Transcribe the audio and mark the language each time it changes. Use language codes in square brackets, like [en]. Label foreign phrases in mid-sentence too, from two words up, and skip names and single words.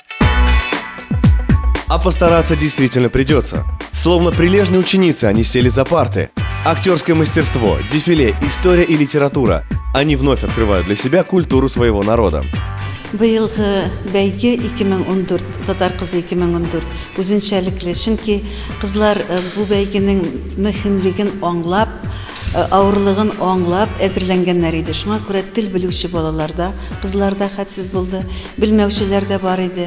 [ru] А постараться действительно придется. Словно прилежные ученицы они сели за парты. Актерское мастерство, дефиле, история и литература. Они вновь открывают для себя культуру своего народа. [tt] Быйылгы бәйге 2014, Татар кызы 2014 үзенчәлекле, чөнки кызлар бу бәйгенең мөһимлеген аңлап, авырлыгын аңлап әзерләнгәннәр иде. Шуңа күрә тел белүче балаларда, кызларда хәтсез булды, белмәүчеләр дә бар иде.